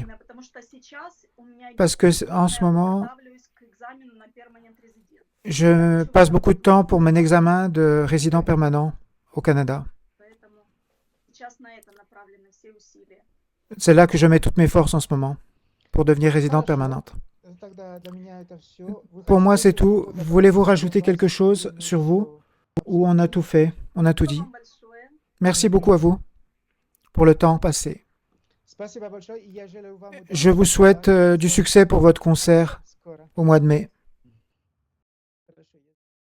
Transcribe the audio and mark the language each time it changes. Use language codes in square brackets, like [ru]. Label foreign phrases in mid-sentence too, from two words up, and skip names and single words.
[fr] Parce que en ce moment, je passe beaucoup de temps pour mon examen de résident permanent au Canada. C'est là que je mets toutes mes forces en ce moment, pour devenir résidente [ru] Хорошо. [fr] permanente. [ru] Тогда для меня это все. Вы [fr] Pour moi, [ru] хотите [fr] c'est tout. [ru] что-то [fr] Voulez-vous [ru] добавить? [fr] rajouter [ru] У вас [fr] quelque chose [ru] или [fr] sur vous? [ru] что? [fr] où on a tout fait, on a tout dit. Merci beaucoup à vous pour le temps passé. [ru] Спасибо большое, и я желаю вам [fr] Je vous [ru] удачи [fr] souhaite [ru] на [fr] du succès pour votre concert [ru] скоро. [fr] au mois de mai.